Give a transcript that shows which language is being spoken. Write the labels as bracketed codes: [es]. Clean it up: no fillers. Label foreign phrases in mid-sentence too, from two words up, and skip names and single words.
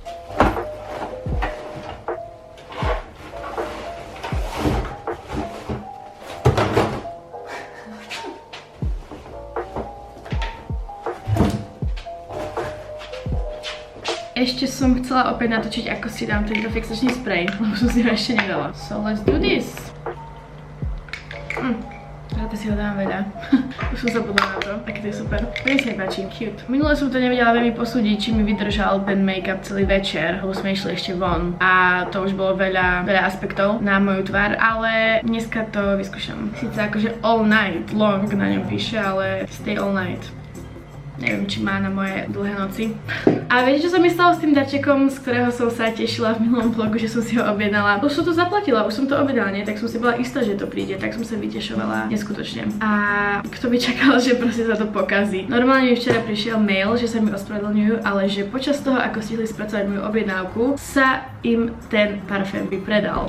[sk] Ešte som chcela opäť natočiť, ako si dám tento fixačný sprej, lebo som si ho ešte nedala. [en] So let's do this! [sk] Ráda si ho dám veľa. Už som zabudla na to, aké to je super. Veľmi sa mi páči, cute. Minule som to nevedela veľmi posúdiť, či mi vydržal ten make-up celý večer, lebo sme išli ešte von. A to už bolo veľa aspektov na moju tvár, ale dneska to vyskúšam. Sice akože [en] all night long [sk] na ňom píše, ale [en] stay all night. [sk] Neviem, či má na moje dlhé noci. A viete, čo sa mi stalo s tým darčekom, z ktorého som sa tešila v minulom vlogu, že som si ho objednala? Už som to zaplatila, už som to objednala, nie? Tak som si bola istá, že to príde, tak som sa vytešovala neskutočne. A kto by čakal, že proste sa to pokazí? Normálne mi včera prišiel mail, že sa mi ospravedlňujú, ale že počas toho, ako stihli spracovať moju objednávku, sa im ten parfém vypredal.